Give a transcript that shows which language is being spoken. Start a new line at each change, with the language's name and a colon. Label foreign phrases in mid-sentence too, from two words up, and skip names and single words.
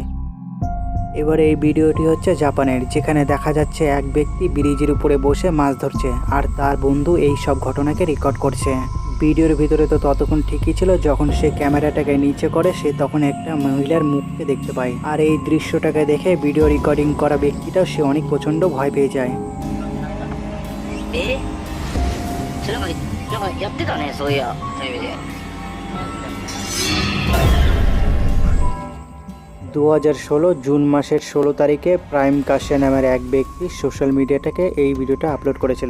Bangla: এবার এই ভিডিওটি হচ্ছে জাপানের, যেখানে দেখা যাচ্ছে এক ব্যক্তি ব্রিজের উপরে বসে মাছ ধরছে আর তার বন্ধু এই সব ঘটনাকে রেকর্ড করছে। ভিডিওর ভিতরে তো ততক্ষণ ঠিকই ছিল, যখন সে ক্যামেরাটাকে নিচে করে সে তখন একটা মহিলার মুখকে দেখতে পায়। আর এই দৃশ্যটাকে দেখে
English: video recording
Bangla: করা ব্যক্তিটাও সে অনেক প্রচণ্ড ভয় পেয়ে যায়।
Japanese: なんかやってたね、そういや、テレビで。
Bangla: 2016 জুন মাসের 16 তারিখে প্রাইম কাশিয়া নামের এক ব্যক্তি
English: social mediatake
Bangla: এই ভিডিওটা আপলোড করেছিল।